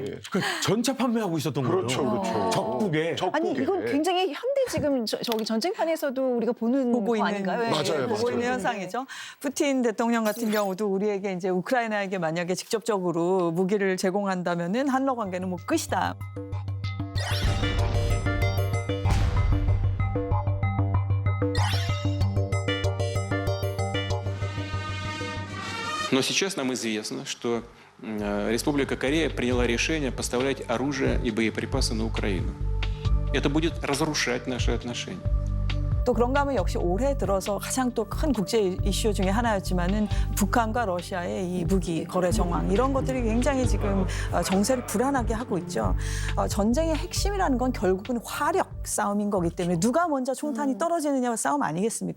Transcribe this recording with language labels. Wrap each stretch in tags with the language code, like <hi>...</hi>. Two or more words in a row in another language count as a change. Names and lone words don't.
<ko>그러니까 전차 판매하고 있었던 거예요. 그렇죠, 그렇죠. 적국에. 아니 이건 굉장히 현대 지금 저기 전쟁판에서도 우리가 보는 보고 거 있는 아닌가요? 예. 맞아요, 보고 있는 맞아요. 현상이죠. 푸틴 대통령 같은 경우도 우리에게 이제 우크라이나에게 만약에 직접적으로 무기를 제공한다면은 한러 관계는 뭐 끝이다.</ko> <ru>Но сейчас нам известно, что Республика Корея приняла решение поставлять оружие и боеприпасы на Украину. Это будет разрушать наши отношения.</ru> <ko>또 그런가 하면 역시 올해 들어서 가장 또 큰 국제 이슈 중에 하나였지만은 북한과 러시아의 이 무기 거래 정황 이런 것들이 굉장히 지금 정세를 불안하게 하고 있죠. 전쟁의 핵심이라는 건 결국은 화력 싸움인 거기 때문에 누가 먼저 총탄이 떨어지느냐의 싸움 아니겠습니까?</ko>